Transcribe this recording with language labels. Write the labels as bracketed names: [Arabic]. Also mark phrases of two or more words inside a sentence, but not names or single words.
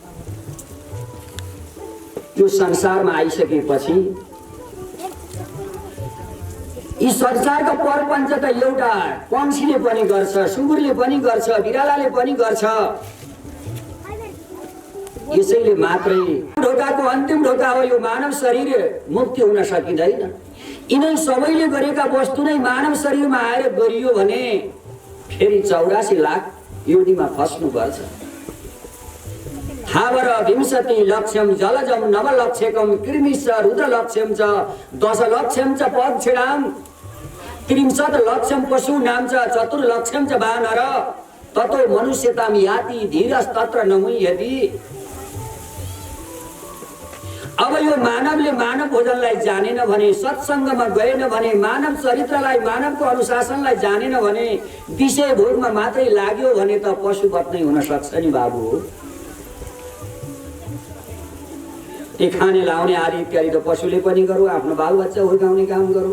[Nepali] यो संसारमा आइसकेपछि यी संसारका परपञ्च त एउटा पंक्षीले पनि गर्छ, सुँगुरले पनि गर्छ, बिरालाले पनि गर्छ। यसैले मात्रै ढोकाको अन्तिम ढोका हो यो मानव शरीर। मुक्ति हुन सकिँदैन। यिनै सबैले गरेका वस्तु नै मानव शरीरमा आएर गरियो भने फेरि 84 लाख योनिमा फस्नुपर्छ। [Sanskrit] हावर विंशति लक्ष्यम जलजम नवलक्ष्यकम कृमिश्च रुद्रलक्ष्यम च 10 लक्ष्यम च पक्षिणाम 30 लक्ष्यम पशूनाम च 4 लक्ष्यम च वानर ततो मनुष्यताम याति धीरस्तत्र नमुह्यति। [Nepali] अब यो मानवले मानव भोजनलाई जानेन भने, सत्सङ्गमा गएन भने, मानव चरित्रलाई मानवको अनुशासनलाई जानेन भने, विषय भोगमा मात्रै लाग्यो भने त पशुवत नै हुन सक्छ नि बाबु। खाने लाउने आदि इत्यादि त पशुले पनि गरौँ, आफ्नो बालबच्चा हुर्काउने काम गरौँ।